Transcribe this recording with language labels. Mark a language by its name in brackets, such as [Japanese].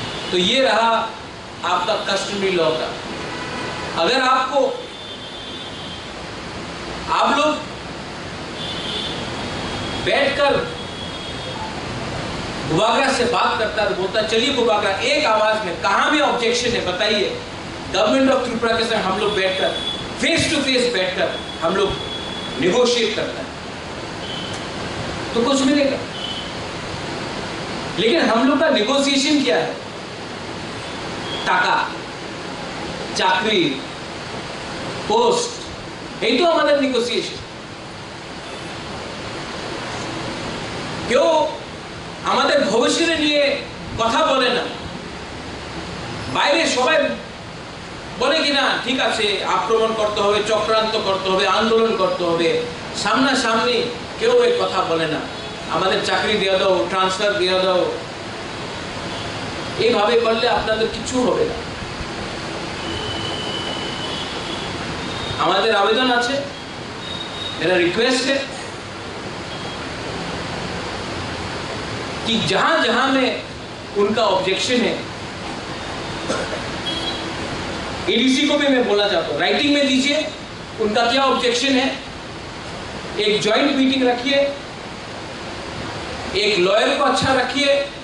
[Hindi] तो ये रहा आपका कस्टमरी लॉ का। अगर आपको आप लोग बैठकर गुबागरा से बात करता है, बोलता चलिए गुबागरा एक आवाज में कहां भी ऑब्जेक्शन है बताइए, गवर्नमेंट ऑफ त्रिपुरा के साथ हम लोग बैठकर फेस टू फेस बैठकर हम लोग नेगोशिएट करता है तो कुछ मिलेगा। लेकिन हम लोग का नेगोशिएशन क्या है? [Bangla] টাকা, চাকরি, পোস্ট, এই তো আমাদের নেগোসিয়েশন। কেউ আমাদের ভবিষ্যৎ নিয়ে কথা বলে না। বাইরে সবাই বলে কিনা ঠিক আছে আক্রমণ করতে হবে, চক্রান্ত করতে হবে, আন্দোলন করতে হবে, সামনাসামনি কেউ এই কথা বলে না, আমাদের চাকরি দিয়ে দাও, ট্রান্সফার দিয়ে দাও, এইভাবে করলে আপনাদের কিছু হবে না। [Hindi] हमारे आवेदन [Bangla] আছে, [Hindi] मेरा रिक्वेस्ट है कि जहां जहां में उनका ऑब्जेक्शन है, एडीसी को भी मैं बोलना चाहता हूं, राइटिंग में दीजिए उनका क्या ऑब्जेक्शन है, एक जॉइंट मीटिंग रखिए, एक लॉयर को अच्छा रखिए,